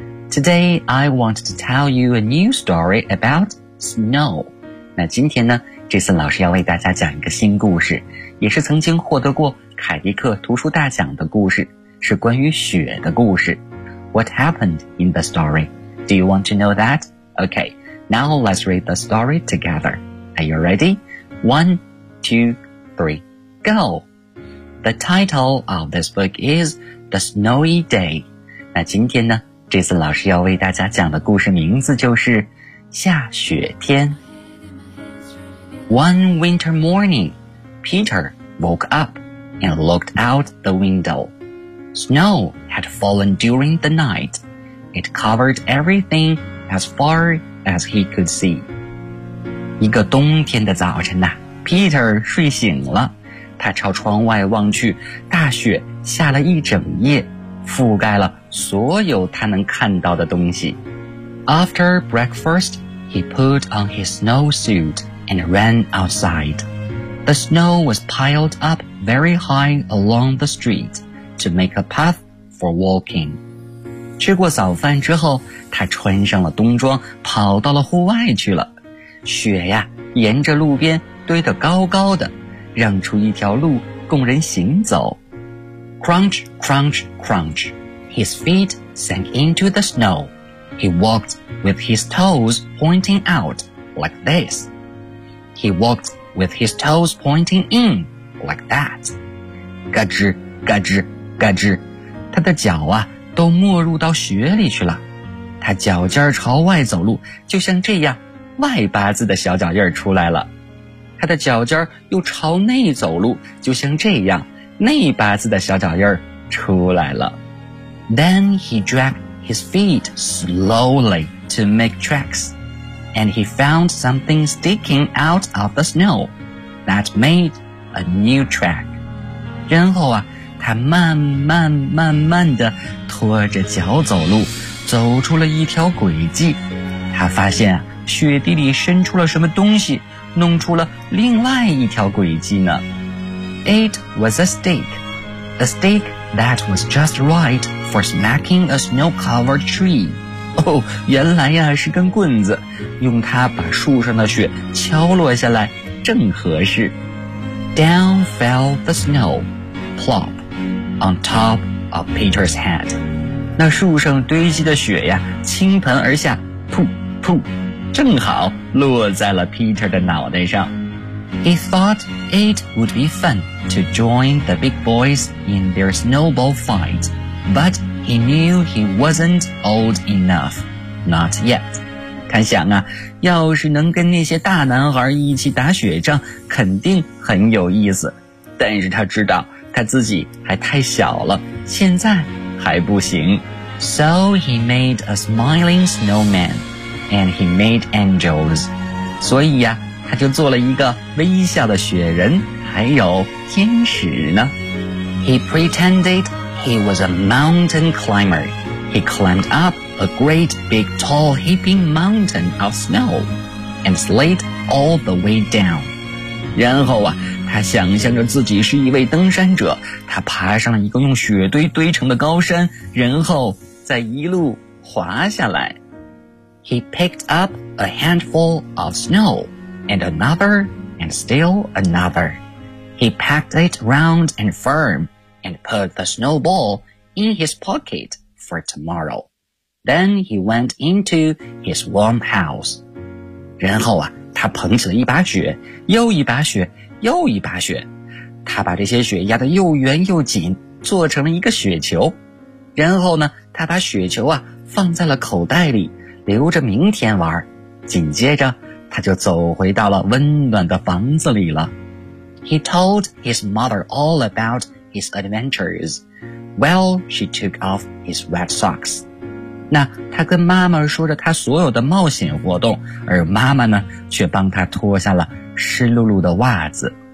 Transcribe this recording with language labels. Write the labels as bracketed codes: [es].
[en] Today I want to tell you a new story about snow. [zh] 那今天呢 Jason 老师要为大家讲一个新故事，也是曾经获得过凯迪克图书大奖的故事，是关于雪的故事。 [en] What happened in the story? Do you want to know that? Okay, now let's read the story together. Are you ready? One, two, three, go! The title of this book is The Snowy Day. [zh] 那今天呢，这次老师要为大家讲的故事名字就是下雪天。 [en] One winter morning, Peter woke up and looked out the window. Snow had fallen during the night. It covered everything as far as he could see. [zh] 一个冬天的早晨呐 ,Peter 睡醒了。他朝窗外望去，大雪下了一整夜，覆盖了所有他能看到的东西。 [en] After breakfast, he put on his snowsuit and ran outside. The snow was piled up very high along the street to make a path for walking. [zh] 吃过早饭之后，他穿上了冬装，跑到了户外去了。雪呀，沿着路边堆得高高的，让出一条路供人行走。 [en] Crunch, crunch, crunch. His feet sank into the snow. He walked with his toes pointing out like this. He walked with his toes pointing in like that. [zh] 嘎吱嘎吱嘎吱，他的脚啊都没入到雪里去了。他脚尖朝外走路，就像这样外八字的小脚印出来了。他的脚尖又朝内走路，就像这样内八字的小脚印出来了。 [en] Then he dragged his feet slowly to make tracks, and he found something sticking out of the snow that made a new track. [zh] 然后啊，他慢慢慢慢地拖着脚走路，走出了一条轨迹。他发现啊，雪地里伸出了什么东西，弄出了另外一条轨迹呢。 [en] It was a stick that was just right for smacking a snow-covered tree. [zh] 哦，原来呀是根棍子，用它把树上的雪敲落下来，正合适。 [en] Down fell the snow, plop, on top of Peter's head. [zh] 那树上堆积的雪呀，倾盆而下，噗噗，正好落在了 Peter 的脑袋上。 [en] He thought it would be fun to join the big boys in their snowball fight, but he knew he wasn't old enough, not yet. [zh] 他想啊，要是能跟那些大男孩一起打雪仗，肯定很有意思。但是他知道他自己还太小了，现在还不行。 [en] So he made a smiling snowman, and he made angels. [zh] 所以呀，他就做了一个微笑的雪人，还有天使呢。 [en] He pretended he was a mountain climber. He climbed up a great big tall heaping mountain of snow and slid all the way down. [zh] 然后啊，他想象着自己是一位登山者，他爬上了一个用雪堆堆成的高山，然后再一路滑下来。 [en] He picked up a handful of snow. And another, and still another. He packed it round and firm, and put the snowball in his pocket for tomorrow. Then he went into his warm house. [zh] 然后啊，他捧起了一把雪，又一把雪，又一把雪。他把这些雪压得又圆又紧，做成了一个雪球。然后呢，他把雪球啊，放在了口袋里，留着明天玩。紧接着他就走回到了温暖的房子里了。 [en] He told his mother all about his adventures. Well, she took off his red socks. [zh] 那他跟妈妈说着他所有的冒险活动，而妈妈呢，却帮他脱下了湿漉漉的袜子。